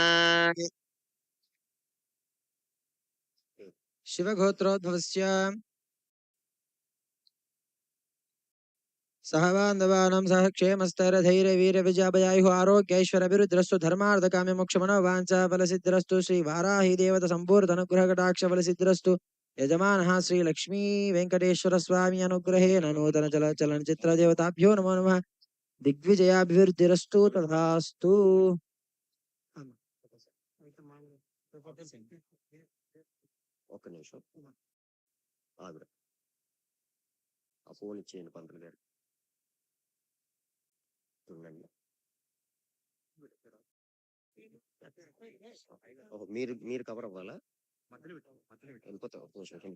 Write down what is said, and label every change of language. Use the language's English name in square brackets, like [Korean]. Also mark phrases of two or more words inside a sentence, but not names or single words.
[Sanskrit] शिवगोत्रोद्भवस्य सह बान्धवानां सह क्षेमस्तैर्धैर्यवीर्यविजयाभयायुः आरोग्यैश्वर्यभिवृद्धिरस्तु धर्मार्थकाम्यमोक्षमनोवाञ्छा फलसिद्धिरस्तु श्रीवाराही देवता सम्पूर्णनुग्रहकटाक्षफलसिद्धिरस्तु यजमानः श्रीलक्ष्मी वेङ्कटेश्वरस्वामी अनुग्रहेण नूतनचलच्चलनचित्रदेवताभ्यो नमो नमः दिग्विजयाभिवृद्धिरस्तु तथास्तु [Telugu] ఒక్క నిమిషం ఆగురా ఆ ఫోన్ ఇచ్చేయండి పంతులు గారు ఉండండి మీరు మీరు కవర్ అవ్వాలా వెళ్ళిపోతా ఒక నిమిషం